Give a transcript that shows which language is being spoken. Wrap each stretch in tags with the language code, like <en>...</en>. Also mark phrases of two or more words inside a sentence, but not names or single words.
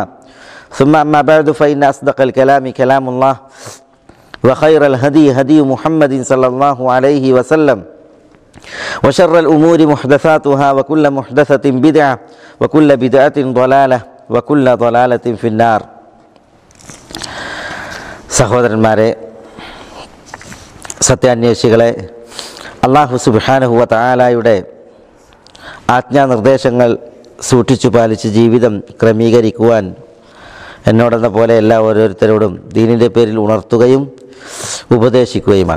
<ar>ثم أما بعد فإن أصدق الكلام كلام الله وخير الهدي هدي محمد صلى الله عليه وسلم وشر الأمور محدثاتها وكل محدثة بدعة وكل بدعة ضلالة وكل ضلالة في النار.</ar> <ml>സഹോദരന്മാരെ, സത്യാന്വേഷികളെ,</ml> <ar>الله سبحانه وتعالى</ar> <ml>ആജ്ഞാനിർദ്ദേശങ്ങൾ സൂക്ഷിച്ചു പാലിച്ച് ജീവിതം ക്രമീകരിക്കുവാൻ എന്നോടെന്ന പോലെ എല്ലാ ഓരോരുത്തരോടും ദീനിൻ്റെ പേരിൽ ഉണർത്തുകയും ഉപദേശിക്കുകയുമാണ്.</ml>